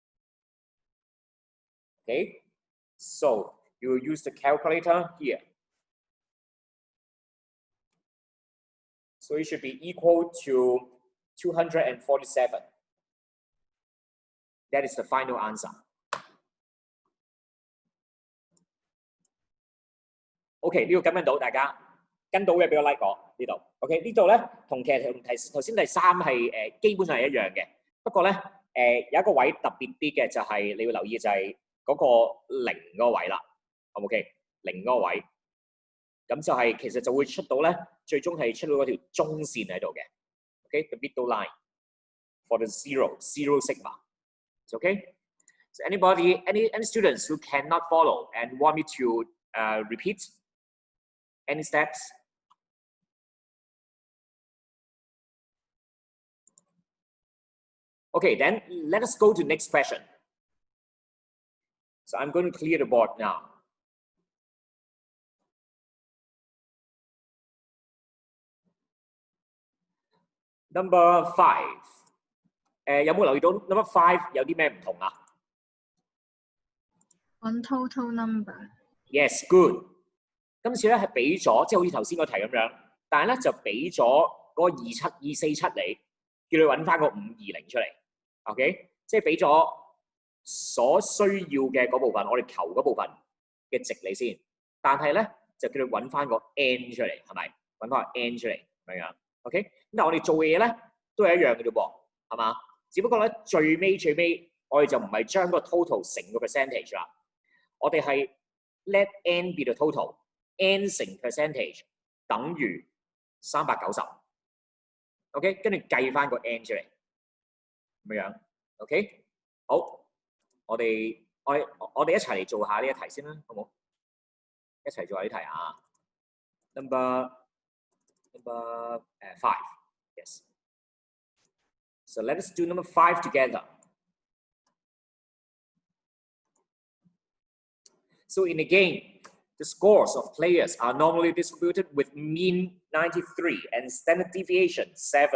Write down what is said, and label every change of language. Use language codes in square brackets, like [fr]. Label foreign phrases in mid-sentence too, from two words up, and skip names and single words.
[en] Okay. So you will use the calculator here. So it should be equal to 247. That is the final answer. [yue] OK， 呢個跟唔跟到大家？跟到嘅俾個 like 我呢度。OK， 呢度咧同其實同頭先第三係基本上係一樣嘅。不過咧有一個位特別啲嘅就係你要留意就係嗰個0嗰個位啦。OK， 0嗰個位，咁就係其實就會出到咧，最終係出到嗰條中線喺度嘅。OK， [en] the middle line for the zero sigma. Okay. So anybody, any students who cannot follow and want me to repeat any steps? Okay, then let us go to next question. So I'm going to clear the board now. Number 5. [yue] 有冇留意到 number 5有啲咩唔同啊？ [en] One total number. Yes, good. [yue] 今次咧係俾咗，即係好似頭先個題咁樣，但係咧就俾咗嗰個247你，叫你揾翻個520出嚟。OK， 即係俾咗所需要嘅嗰部分，我哋求嗰部分嘅值你先。但係咧就叫你揾翻個 n 出嚟，係咪？揾翻個 n 出嚟咁樣。OK， 咁但係我哋做嘅嘢咧都係一樣嘅啫噃，係嘛？只不過咧最尾我哋就唔係將個 total 乘個 percentage 啦，我哋係 [en] let n be the total， [yue] n 乘 percentage 等於390。OK， 跟住計翻個 n 出嚟，咁樣。OK， 好，我哋一齊嚟做下呢一題先啦，好冇？一齊做下呢題啊。 [en] Number 5. Yes. So let us do number 5 together. So in a game, the scores of players are normally distributed with mean 93 and standard deviation 7.